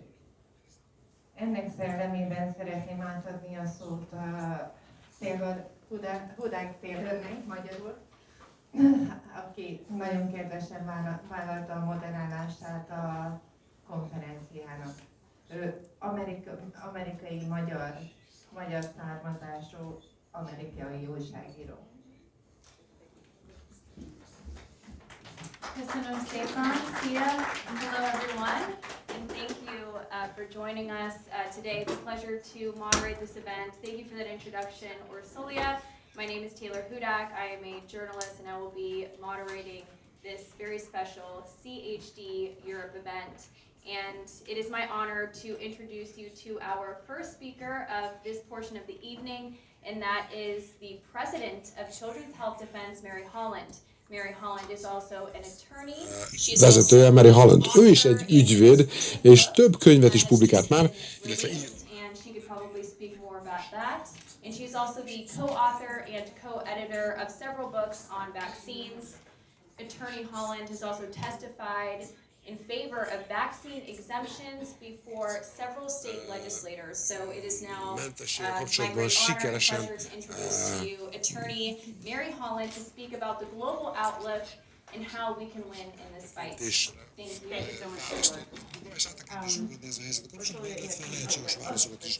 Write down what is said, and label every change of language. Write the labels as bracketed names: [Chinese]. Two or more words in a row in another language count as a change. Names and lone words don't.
[Hungarian] Ennek szellemében szeretném átadni a szót a Hudák Taylornek magyarul, aki nagyon kedvesen vállalta a moderálását a konferenciának. Ő amerikai magyar származású amerikai újságíró. Köszönöm szépen. Szia! [English] Hello everyone, and thank you for joining us today. It's a pleasure to moderate this event. Thank you for that introduction, Ursulia. My name is Taylor Hudak. I am a journalist and I will be moderating this very special CHD Europe event. And it is my honor to introduce you to our first speaker of this portion of the evening, and that is the President of Children's Health Defense, Mary Holland. Mary Holland is also an attorney. [Hungarian] Vezetője Mary Holland. Ő is egy ügyvéd, és több könyvet is publikált már, illetve [English] and she could probably speak more about that. And she's also the co-author and co-editor of several books on vaccines. Attorney Holland has also testified in favor of vaccine exemptions before several state legislators. So it is now my great honor and pleasure to introduce to you Attorney Mary Holland to speak about the global outlook and how we can win in this fight. Thank you. Thank you so much.